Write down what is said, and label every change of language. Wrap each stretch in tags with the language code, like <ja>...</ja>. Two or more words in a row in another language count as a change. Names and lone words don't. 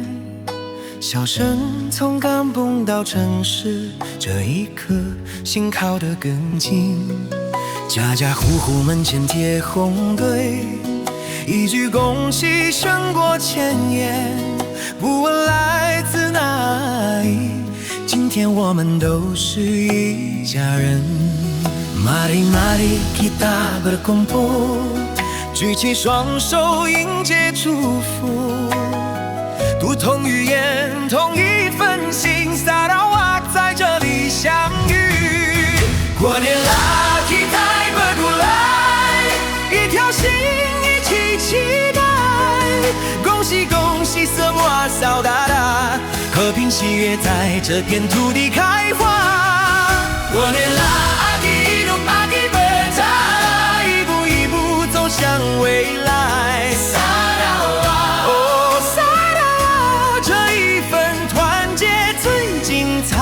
<zh>笑声从港蹦到城市，这一刻心靠得更近。家家户户门前贴红对，一句恭喜胜过千言。不问来自哪里，今天我们都是一家人。</zh> <ms>Mari mari kita berkumpul，</ms> <zh>举起双手迎接祝福，读同语言，同一份心，Sarawak在这里相遇。过年啦，</zh> <ms>kita berdulai，</ms> <zh>一条心一起期待。恭喜恭喜 ，</zh> <ms>semua saudara，</ms> <zh>和平喜悦在这片土地开花。过年啦。向未来，Sarawak， 哦，Sarawak， 这一份团结最精彩。</zh>